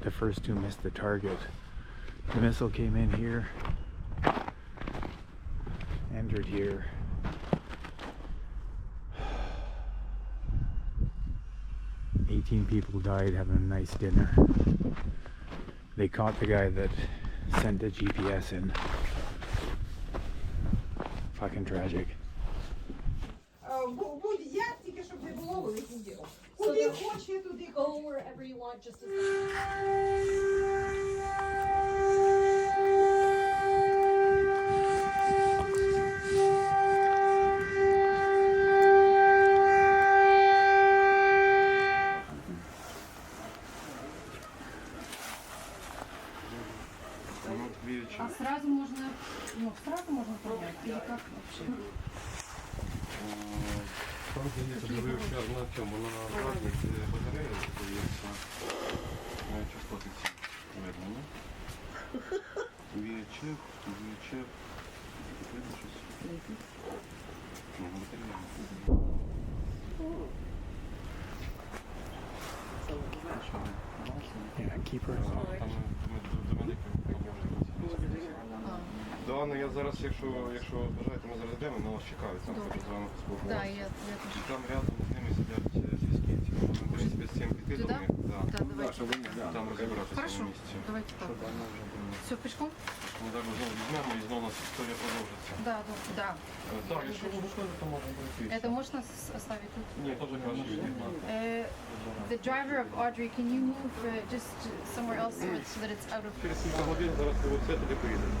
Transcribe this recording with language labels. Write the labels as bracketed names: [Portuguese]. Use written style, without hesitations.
[English] The first 2 missed the target. The missile came in here, entered here. People died having a nice dinner. They caught the guy that sent the GPS in. Fucking tragic. [Ukrainian] Будь-як, тільки щоб не було великих діл. Куди хоче, туди [English] go wherever you want, just [Russian] А сразу можно, сразу можно понять, или как вообще? [Ukrainian] Зараз на цьому, на задній батареї, здається, частоти ці видно, ні? VHF, видно щось? Батарея. [English] Yeah, keep her. [Ukrainian] Да, ну я зараз, якщо бажаєте, ми зараз йдемо, на вас чекають, там хочу з вами поспілкуватися. Да, я І там рядом з ними сидять зв'язківці. Можна, в принципі, з цим піти до них. Да, давайте. Там розібратися [Russian] Хорошо, [Ukrainian] на місці. [Russian] давайте так. Все, пешком? [Ukrainian] Ми зараз знову візьмемо і знову у нас історія продовжиться. Да. Так, якщо ви виходите, то можна пройти. [Russian] Это можно оставить тут? [Ukrainian] Ні, теж краще відігнати. [English] The driver of Audrey, can you move just somewhere else so that it's out of... [Ukrainian] Через кілька годин зараз ви все туди поїдете.